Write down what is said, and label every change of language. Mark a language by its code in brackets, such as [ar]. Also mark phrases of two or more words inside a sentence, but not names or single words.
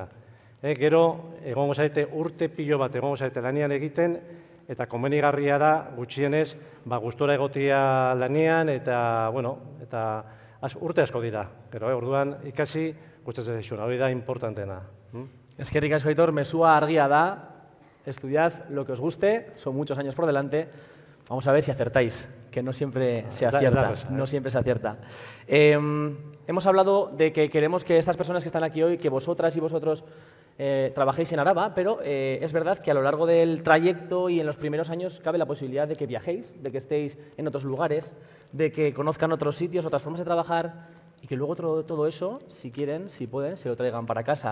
[eu] Gero egongo zarete urte pilo bat egongo zarete lanean egiten, eta komenigarria da gutxienez gustora egotia lanean eta urte asko dira. Gero orduan ikasi gustatzen zaizuena, hori da importanteena. Eskerrik asko, Aitor, mesua argia da, [es] estudiad lo que os guste, son muchos años por delante, vamos a ver si acertáis, que no siempre se acierta, no siempre se acierta. Hemos hablado de que queremos que estas personas que están aquí hoy, que vosotras y vosotros trabajéis en Araba, pero es verdad que a lo largo del trayecto y en los primeros años cabe la posibilidad de que viajéis, de que estéis en otros lugares, de que conozcan otros sitios, otras formas de trabajar y que luego todo eso, si quieren, si pueden, se lo traigan para casa.